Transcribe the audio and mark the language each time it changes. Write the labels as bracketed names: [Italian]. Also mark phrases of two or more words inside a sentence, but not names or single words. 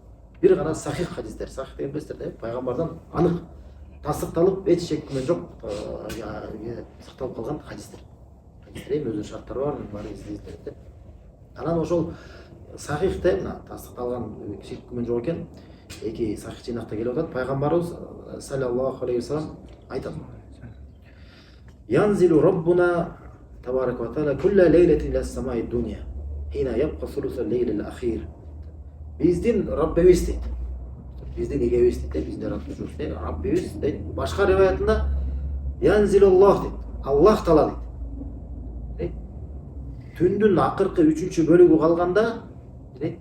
[Kyrgyz] Бир гана сахих хадистер, сахих деген билесиздер, пайгамбардан анык тастыкталып, эч шек күмөн жок сакталып калган хадистер. Хадистер эми өзүнүн шарттары бар, баары издейт. Анан ошол сахихте мына тастыкталган шек күмөн жок экен. Эки сахих жыйнакта келип атат. Пайгамбарыбыз саллаллаху алейхи вассалам айтат. [Arabic] ينزل ربنا تبارك وتعالى كل ليلة إلى السماء الدنيا حين يبقى ثلث الليل الآخر. [Kyrgyz] Биздин Раббибиз дейт. Биздин эгебиз дейт, биздин Раббибиз дейт. Башка риваятында Янзилуллах дейт. Аллах Таала дейт. Түндүн акыркы 3-чү бөлүгү калганда дейт.